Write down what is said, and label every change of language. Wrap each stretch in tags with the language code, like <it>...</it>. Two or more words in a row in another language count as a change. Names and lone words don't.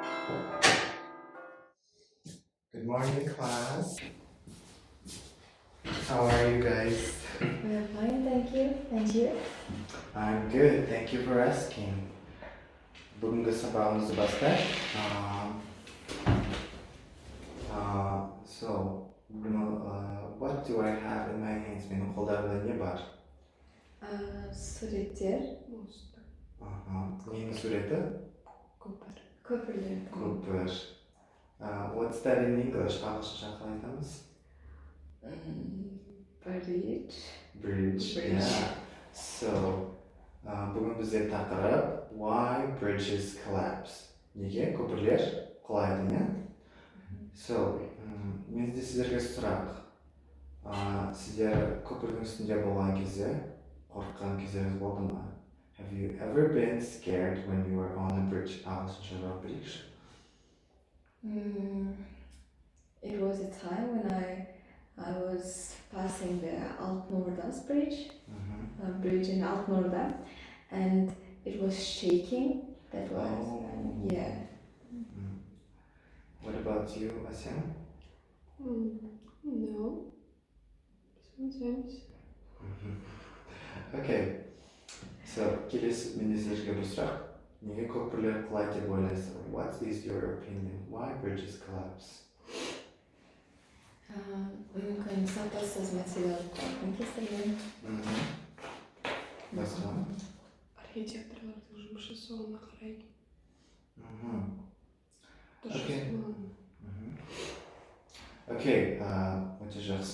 <en>Good morning, class. How are you guys? We're fine, thank you. And you? I'm good. Thank you for asking.</en> <kk>Бүгінгі сабағымызды бастайық.</kk> <en>What do I have in my hands?</en> <kk>Менің қолдарымда не бар? Суреттер. Ненің суреті? Көпірлер. Көпір.</kk> <en>What's that in English?</en> <kk>Ағылшынша қалай айтамыз?</kk> <en>Bridge. Yeah. So,</en> <kk>бүгін бізде тақырып</kk> <en>why bridges collapse.</en> <kk>Неге көпірлер құлайды, не? So, менде сіздерге сұрақ. Сіздер көпірдің үстінде болған кезде қорыққан кездеріңіз болды ма?</kk> <en>Have you ever been scared when you were on a bridge?</en> <kk>Ағылшынша жауап берейікші.</kk> <en>It was a time when I was passing the Altnoordas bridge, bridge in Altnoorda, and it was shaking. That was, yeah. What about you, Assem? No. Sometimes. Okay. So,</en> <kk>келесі менде сіздерге бір сұрақ. Неге көпірлер құлайды деп ойлайсыз?</kk> <en>What is your opinion? Why bridges collapse?</en> <kk>Мүмкін сапасыз материал кестірген. Басқа? Архитекторлардың жұмыс жасауына қарай. Окей, өте жақсы.</kk>